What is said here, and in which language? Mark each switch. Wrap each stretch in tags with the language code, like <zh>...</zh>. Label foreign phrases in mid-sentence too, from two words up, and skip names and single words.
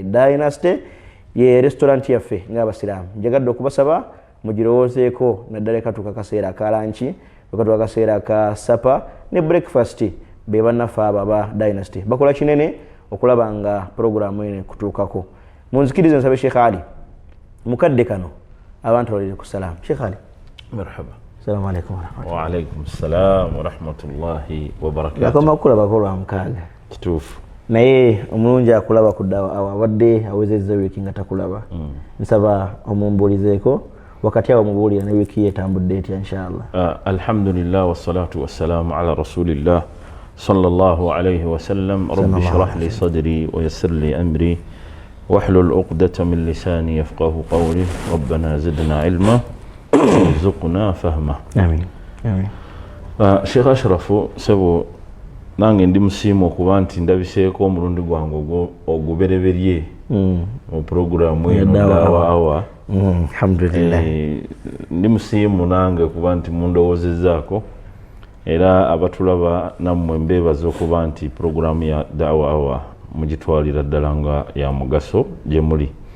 <lg>Dynasty ye restaurant yaffe ng'abasiraamu njagadde okubasaba mugirowoozeeko naddala katuuka kaseera akalanki katuuka kaseera ka sapa ne breakfast be bannaffe abo aba Dynasty bakola kinene okulaba nga programu eno kutuukako. Munzikirize nsabe Sheikh Ali mukadde kano abantu balire ku salaam. Sheikh Ali marhaba.</lg> <ar>السلام عليكم ورحمة الله. وعليكم السلام ورحمة الله وبركاته.</ar> <lg>Nakoma kulaba ko lwa mukaaga kituufu naye omulungi akulaba ku ddawa awadde awezezza wiiki nga takulaba. Nsaba omumbuulizeeko wakati awo mubuulira ne wiiki yetambudde etya inshallah.</lg> <ar>الحمد لله والصلاة والسلام على رسول الله صلى الله عليه وسلم. رب اشرح لي صدري ويسر لي أمري واحلل عقدة من لساني يفقه قولي ربنا زدنا علما وارزقنا فهما. آمين آمين.</ar> <lg>Sheikh Ashraf sebo nange ndi musimu okuba nti ndabiseeko omulundi gwange ogubereberye mu programu eno daawa awa. Alhamdulillah. Ndi musimu nange okuba nti mundowoozezaako era abatulaba nammwe mbeebaza okuba nti programu ya daawa awa mugitwalira ddala nga ya mugaso gye muli.</lg>